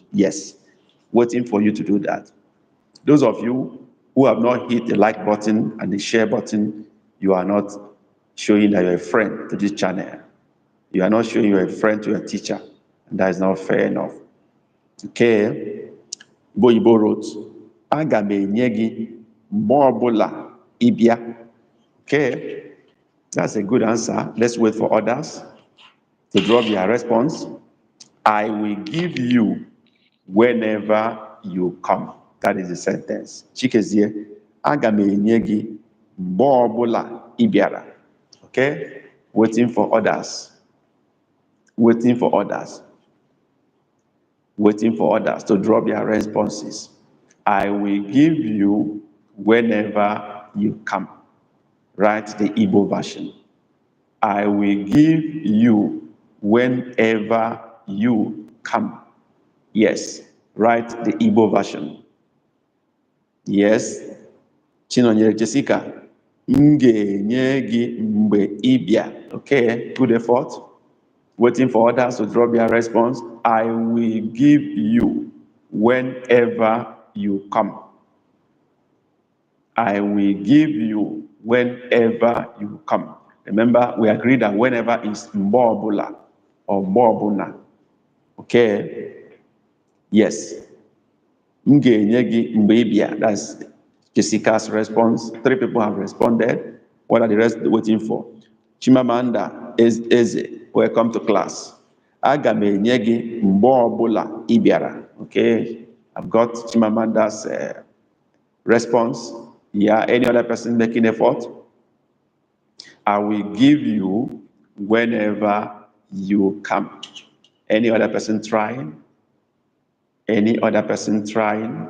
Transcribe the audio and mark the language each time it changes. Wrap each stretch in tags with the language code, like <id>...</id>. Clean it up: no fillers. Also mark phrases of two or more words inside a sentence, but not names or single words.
<en>Yes, waiting for you to do that. Those of you who have not hit the like button and the share button, you are not showing that you're a friend to this channel. You are not showing you're a friend to your teacher, and that is not fair enough. Okay, Boyibo wrote,</en> <ig>aga m enye gị mgbe ọbụla ịbịa.</ig> <en>Okay, that's a good answer. Let's wait for others to drop their response. I will give you whenever you come. That is the sentence.</en> <ig>Chikezie, aga m enye gị mgbe ọbụla ịbịara.</ig> <en>Okay, waiting for others. Waiting for others. Waiting for others to drop their responses. I will give you whenever you come. Write the Igbo version. I will give you whenever you come. Yes, write the Igbo version. Yes, Chinonyere Jessica.</en> <ig>M ga-enye gị mgbe ị bịa.</ig> <en>Okay, good effort. Waiting for others to drop their response. I will give you whenever you come. I will give you whenever you come. Remember, we agreed that whenever is Mbobula or Mbobuna. Okay? Yes.</en> <ig>Ngenye gi mgbe ị bịa.</ig> <en>That's Jessica's response. 3 people have responded. What are the rest waiting for? Chimamanda Eze, welcome to class.</en> <ig>Aga m enye gị mgbe ọbụla ị bịara.</ig> <en>Okay? I've got Chimamanda's response. Yeah, any other person making effort? I will give you whenever you come. Any other person trying? Any other person trying?</en>